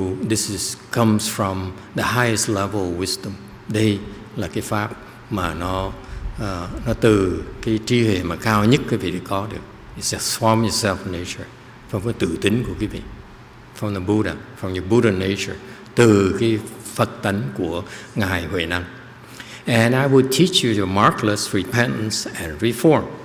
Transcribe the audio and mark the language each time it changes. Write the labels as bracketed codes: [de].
[en] This comes from the highest level of wisdom. [vi] Đây là cái pháp mà nó từ cái trí huệ mà cao nhất quý vị có được. [en] It's from your self-nature, from [vi] cái tự tính của quý vị, [en] from the Buddha, from your Buddha nature, [vi] từ cái Phật tánh của Ngài Huệ Năng. [en] And I would teach you your markless repentance and reform.